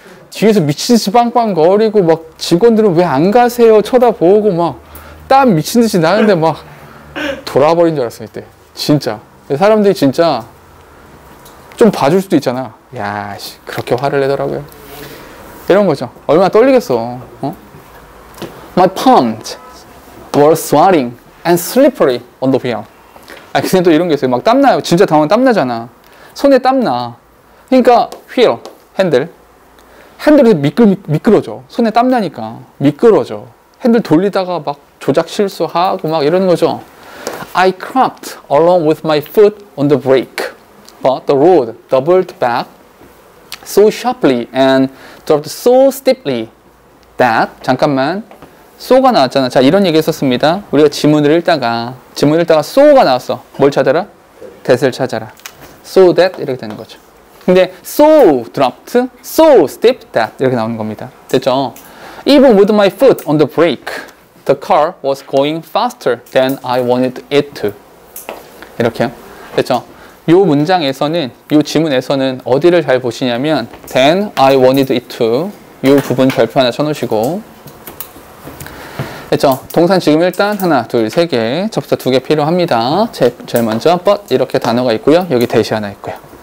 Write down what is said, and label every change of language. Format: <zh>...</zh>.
<ko>뒤에서 미친듯이 빵빵거리고 막 직원들은 왜 안 가세요? 쳐다보고 막 땀 미친듯이 나는데 막 돌아버린 줄 알았어 이때. 진짜 사람들이 진짜 좀 봐줄 수도 있잖아. 야, 씨, 그렇게 화를 내더라고요. 이런 거죠. 얼마나 떨리겠어.</ko> <en>My palms were sweating and slippery on the wheel.</en> <ko>근데 또 이런 게 있어요. 막 땀나요. 진짜 당황 땀나잖아. 손에 땀나. 그러니까 wheel, 핸들이 미끄러져. 손에 땀나니까 미끄러져. 핸들 돌리다가 막 조작 실수하고 막 이러는 거죠.</ko> <en>I crept along with my foot on the brake. But the road doubled back so sharply and dropped so steeply that</en> <ko>잠깐만 so가 나왔잖아. 자, 이런 얘기 했었습니다. 우리가 지문을 읽다가 so가 나왔어. 뭘 찾아라? that을 찾아라.</ko> <en>So that</en> <ko>이렇게 되는 거죠. 근데</ko> <en>so dropped, so steep that</en> <ko>이렇게 나오는 겁니다. 됐죠?</ko> <en>Even with my foot on the brake, the car was going faster than I wanted it to.</en> <ko>이렇게요. 됐죠? 요 문장에서는, 요 지문에서는 어디를 잘 보시냐면</ko> <en>then I wanted it to</en> <ko>요 부분 별표 하나 쳐놓으시고 됐죠? 동사는 지금 일단 하나, 둘, 세 개, 접사 2개 필요합니다. 제일 먼저 but 이렇게 단어가 있고요. 여기 대시 하나 있고요.</ko>